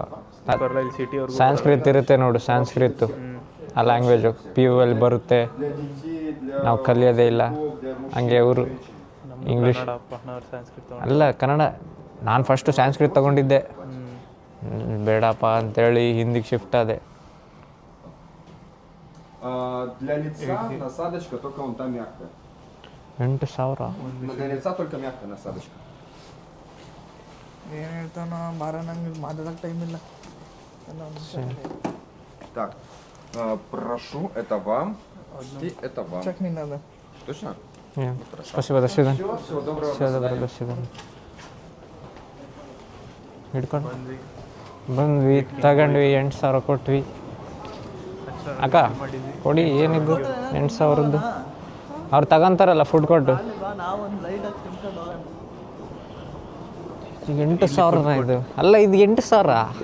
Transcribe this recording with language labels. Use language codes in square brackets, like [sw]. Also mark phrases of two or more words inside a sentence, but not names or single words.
[kn] ಸಂಸ್ಕೃತ ಇರುತ್ತೆ ನೋಡು, ಸಂಸ್ಕೃತ ಆ ಲ್ಯಾಂಗ್ವೇಜು PU ಅಲ್ಲಿ ಬರುತ್ತೆ, ನಾವು ಕಲಿಯೋದೇ ಇಲ್ಲ. ಹಂಗೆ ಅವರು ಇಂಗ್ಲೀಷ್ ಅಲ್ಲ, ಕನ್ನಡ. ನಾನು ಫಸ್ಟು ಸಂಸ್ಕೃತ ತೊಗೊಂಡಿದ್ದೆ, ಬೇಡಪ್ಪ ಅಂತೇಳಿ ಹಿಂದಿಗೆ ಶಿಫ್ಟ್ ಆದೆ. [ru] Для лица насадочка только вон та мягкая. 8,000. Для лица только мягкая насадочка. [kn] ಏನು ಹೇಳ್ತಾನ ಬಾರ, ನಂಗೆ ಮಾತಾಡೋಕ್ಕೆ ಟೈಮ್ ಇಲ್ಲ. [ru] Так, прошу, это вам и это вам. [kn] ಚೆಕ್ ನಿನ್ನದ [ru] Точно? Спасибо, до свидания. Всего доброго. Всего доброго, до свидания. [kn] ಹಿಡ್ಕೊಂಡು ಬಂದ್ವಿ, ತಗೊಂಡ್ವಿ, 8,000 ಕೊಟ್ವಿ. ಅಕ್ಕ ಕೊಡಿ, ಏನಿದ್ದು 8,000ದ್ದು? ಅವ್ರು ತಗೊಂತಾರಲ್ಲ ಫುಡ್ ಕೊಟ್ಟು. ಈಗ 8,000 ಇದು ಅಲ್ಲ, ಇದು 8,000.